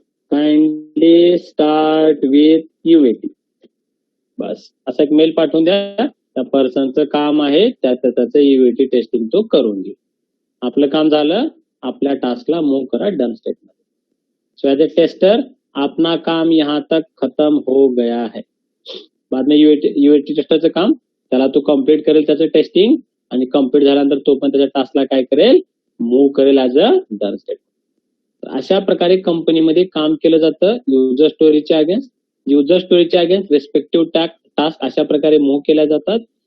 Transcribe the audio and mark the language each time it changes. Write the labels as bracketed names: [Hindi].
[English] Kindly start with UAT. [Marathi] बस असा एक mail पाठवून द्या. त्या पर्सनचं काम आहे त्याचं युएटी टेस्टिंग तो करून घे. आपलं काम झालं. आपल्या टास्कला मूव्ह करा डन स्टेट मध्ये. [Hindi] सो एज ए टेस्टर अपना काम यहाँ तक खत्म हो गया है. [Marathi] बाद में युएटी टेस्टरचं काम त्याला तो कम्प्लीट करेल त्याचं टेस्टिंग आणि कम्प्लीट झाल्यानंतर तो पण त्याच्या टास्कला काय करेल? मूव्ह करेल ऍज अ डन स्टेट. अशा प्रकारे कंपनीमध्ये काम केलं जातं. युजर स्टोरीच्या अगेन्स्ट रिस्पेक्टिव्ह टास्क अशा प्रकारे मूव्ह केल्या जातात.